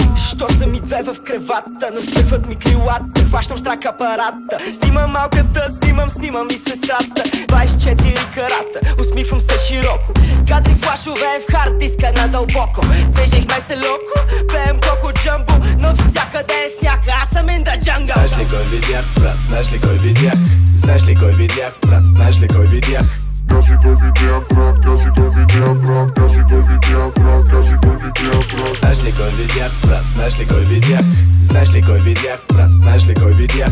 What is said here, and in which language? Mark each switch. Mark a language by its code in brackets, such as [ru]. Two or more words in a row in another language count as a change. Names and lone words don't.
[bg] Що са ми две в кревата, настръхват ми крилата. Хващам страх апарата, снимам малката, снимам и сестрата. 24 карата, усмихвам се широко. Кадри флашове в хард диска надълбоко. Движихме се локо, пеем коко джамбо. Навсякъде е сняг, аз съм [en] in the jungle. [bg] Знаеш ли кой видях, брат, знаеш ли кой видях? Знаеш ли кой видях, брат, знаеш ли кой видях? Кажи кой видях, брат, кажи кой видях, брат, кажи кой видях, брат, кажи кой видях, брат. Знаеш ли кой видях, брат, знаеш ли кой видях? Знаеш ли кой видях, брат, знаеш ли кой видях?